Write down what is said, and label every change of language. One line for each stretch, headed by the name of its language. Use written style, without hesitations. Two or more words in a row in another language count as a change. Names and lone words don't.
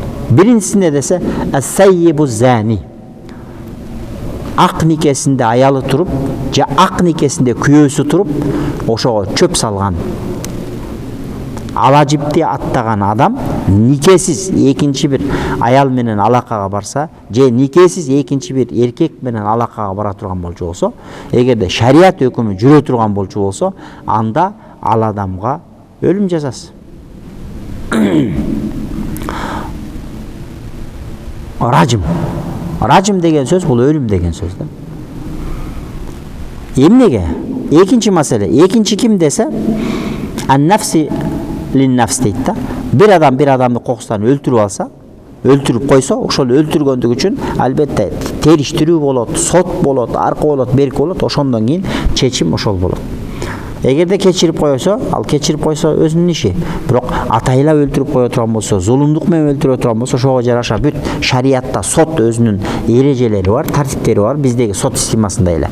Kyrgyz: Биринчисине десе
Arabic: الثيب الزاني.
Kyrgyz: Ак никесинде аялы туруп, же ак никесинде күйөөсү туруп, ошого чөп салган, алажипти аттаган адам никесиз экинчи бир аял менен алакага барса, же никесиз экинчи бир эркек менен алакага бара турган болчу болсо, эгерде шарият өкүмү жүрө турган болчу болсо, анда ал адамга өлүм жазасы. Ражим деген сөз бул өлүм деген сөз да. Эмнеге? Экинчи маселе. Экинчи ким десе,
Arabic: النفس بالنفس
Kyrgyz: дейт да. Бир адамды кокустан өлтүрүп алса, өлтүрүп койсо, ошол өлтүргөндүк үчүн албетте териштирүү болот, сот болот, аркы болот, берки болот, ошондон кийин чечим ошол болот. Эгерде кечирип койсо, ал кечирип койсо өзүнүн иши. Бирок атайлап өлтүрүп кое турган болсо, зулумдук менен өлтүрө турган болсо, ошого жараша бүт шариатта сот өзүнүн эрежелери бар, тартиптери бар, биздеги сот системасында эле.